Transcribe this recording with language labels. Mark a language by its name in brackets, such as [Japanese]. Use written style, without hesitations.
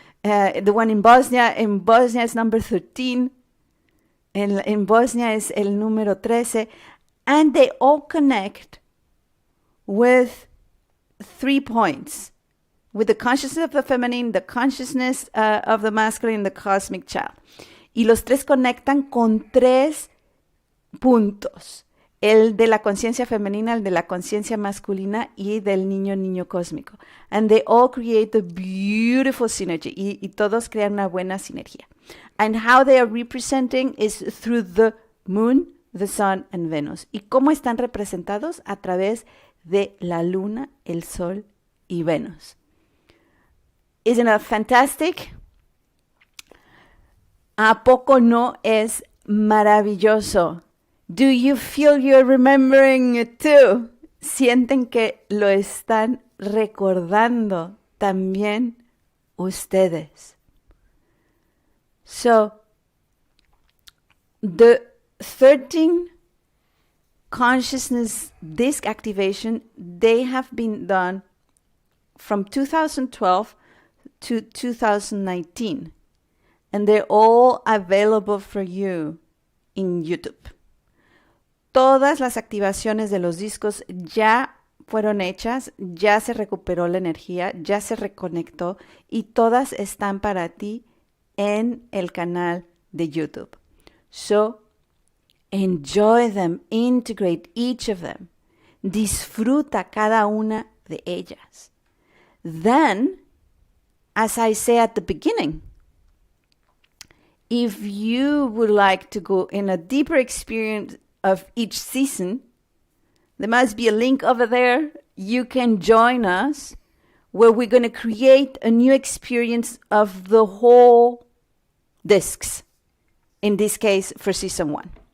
[English] The one in Bosnia es number 13, [Spanish] en Bosnia es el número 13, [English] and they all connect with 3 points, with the consciousness of the feminine, the consciousness of the masculine, the cosmic child. [Spanish] Y los 3 conectan con 3 puntos. El de la conciencia femenina, el de la conciencia masculina y del niño cósmico. [English] And they all create a beautiful synergy. [Spanish] Y todos crean una buena sinergia. [English] And how they are representing is through the moon, the sun, and Venus. [Spanish] ¿Y cómo están representados? A través de la luna, el sol y Venus. [English] Isn't that fantastic? [Spanish] ¿A poco no es maravilloso? [English] Do you feel you're remembering it too? [Spanish] ¿Sienten que lo están recordando también ustedes? [English] So, the 13 consciousness disk activation, they have been done from 2012 to 2019. And they're all available for you in YouTube. [Spanish] Todas las activaciones de los discos ya fueron hechas, ya se recuperó la energía, ya se reconectó y todas están para ti en el canal de YouTube. [English] So, enjoy them, integrate each of them. [Spanish] Disfruta cada una de ellas. [English] Then, as I say at the beginning, if you would like to go in a deeper experience of each season, there must be a link over there. You can join us where we're going to create a new experience of the whole discs, in this case for season 1.